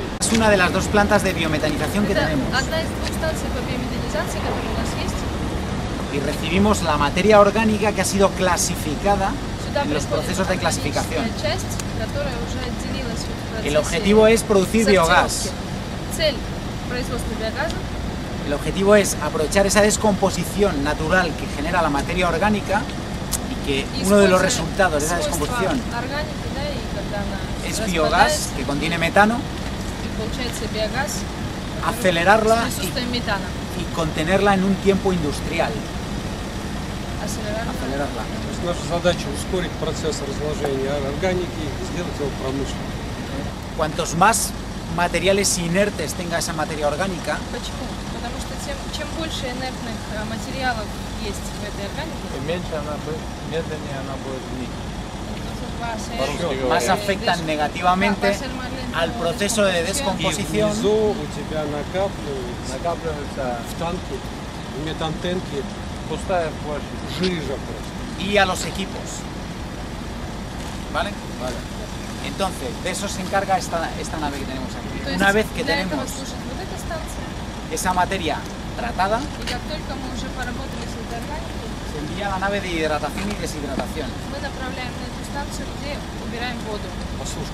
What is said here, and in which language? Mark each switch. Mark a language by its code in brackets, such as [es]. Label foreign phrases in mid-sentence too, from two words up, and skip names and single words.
[es] es una de las dos plantas de biometanización que tenemos. [ru] Одна из двух станций по биометанизации, которые у нас есть. [es] Y recibimos la materia orgánica que ha sido clasificada [ru] Сюда [es] en los procesos de clasificación. [ru] часть, которая уже отделилась в процессе [es] El objetivo es producir biogás. [ru] Цель производства биогаза. [es] El objetivo es aprovechar esa descomposición natural que genera la materia orgánica y que uno de los resultados de esa descomposición es biogás que contiene metano, acelerarla y contenerla en un tiempo industrial. Acelerarla. [ru] Наша задача ускорить процесс разложения органики и сделать его промышленным. [es] Cuantos más materiales inertes tenga esa materia orgánica, [ru] Почему? Потому что чем больше инертных материалов есть в этой органике, И меньше она будет, медленнее она будет гнить. [es] más afectan negativamente al proceso de [ru] И [es] descomposición [ru] внизу у тебя накапливается в танке, в метантенке Пустая площадь. жижа просто. [es] y a los equipos. ¿Vale? Vale. Entonces, de eso se encarga esta nave que tenemos aquí. [ru] То есть [es] Una vez que [ru] для этого [es] tenemos [ru] служит вот эта станция, [es] esa materia tratada, [ru] и как только мы уже поработали с этой органикой, [es] se envía a la nave de hidratación y deshidratación. [ru] мы направляем на эту станцию, где убираем воду. Послушай.